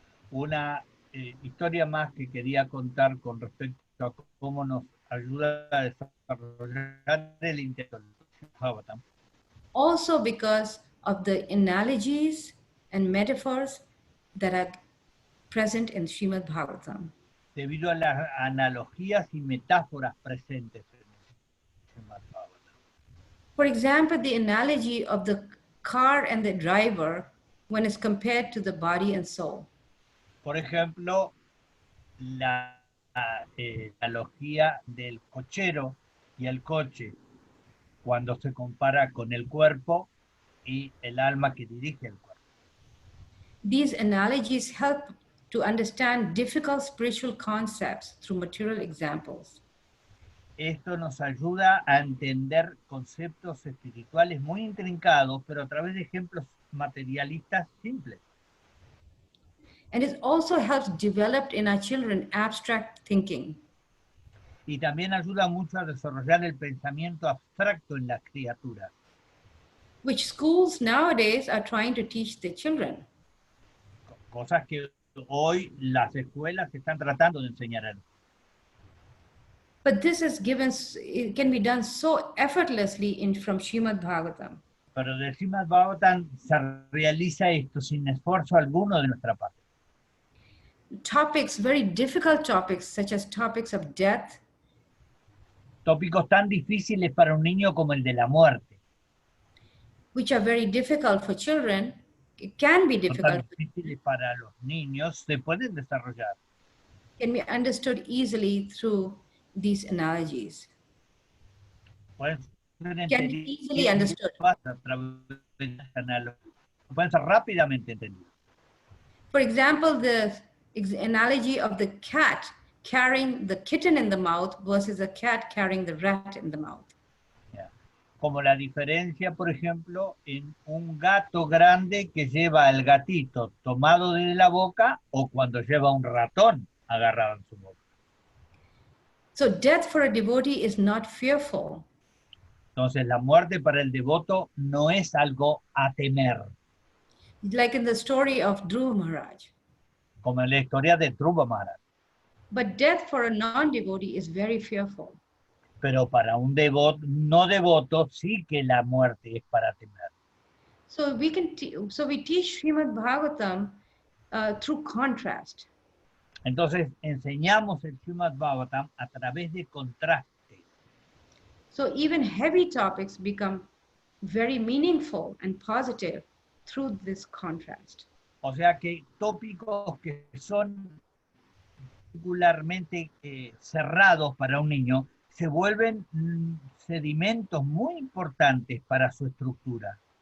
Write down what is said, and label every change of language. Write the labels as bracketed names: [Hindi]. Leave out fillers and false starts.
[Spanish] Una historia más que quería contar con respecto a cómo nos ayuda a desarrollar el intelecto del Bhagavatam. [English] Also because of the analogies and metaphors that are present in Srimad-bhagavatam. [Spanish] Debido a las analogías y metáforas presentes en el Srimad-bhagavatam. [English] For example, the analogy of the car and the driver when it's compared to the body and soul. [Spanish] Por ejemplo, la analogía del cochero y el coche, cuando se compara con el cuerpo y el alma que dirige el cuerpo. [English] These analogies help to understand difficult spiritual concepts through material examples. [Spanish] Esto nos ayuda a entender conceptos espirituales muy intrincados, pero a través de ejemplos materialistas simples. [English] And it also helps develop in our children abstract thinking. [Spanish] Y también ayuda mucho a desarrollar el pensamiento abstracto en las criaturas. [English] Which schools nowadays are trying to teach their children. [Spanish] Cosas que hoy las escuelas están tratando de enseñar a los. [English] But it can be done so effortlessly from Srimad-bhagavatam. [Spanish] Pero del Srimad-bhagavatam se realiza esto sin esfuerzo alguno de nuestra parte. [English] Topics, very difficult topics, such as topics of death. [Spanish] Tópicos tan difíciles para un niño como el de la muerte. [English] Which are very difficult for children. It can be difficult. [Spanish] Tan difíciles para los niños, se pueden desarrollar. [English] Can be understood easily through these analogies. [Spanish] Pueden ser [English] Can be easily understood. [Spanish] Pueden ser rápidamente entendidos. [English] For example, the analogy of the cat carrying the kitten in the mouth versus a cat carrying the rat in the mouth. [Spanish] Como la diferencia, por ejemplo, en un gato grande que lleva al gatito tomado de la boca o cuando lleva un ratón agarrado en su boca. [English] So death for a devotee is not fearful. [Spanish] Entonces la muerte para el devoto no es algo a temer. [English] Like in the story of Dhruva Maharaj. [Spanish] como en la historia de Dhruva Maharaj. [English] But death for a non-devotee is very fearful. [Spanish] Pero para un devoto, no devoto, sí que la muerte es para temer. [English] So we teach Srimad-bhagavatam through contrast. [Spanish] Entonces enseñamos el Srimad-bhagavatam a través de contraste. [English] So even heavy topics become very meaningful and positive through this contrast. [Spanish] O sea que tópicos que son particularmente cerrados para un niño se vuelven sedimentos muy importantes para su estructura.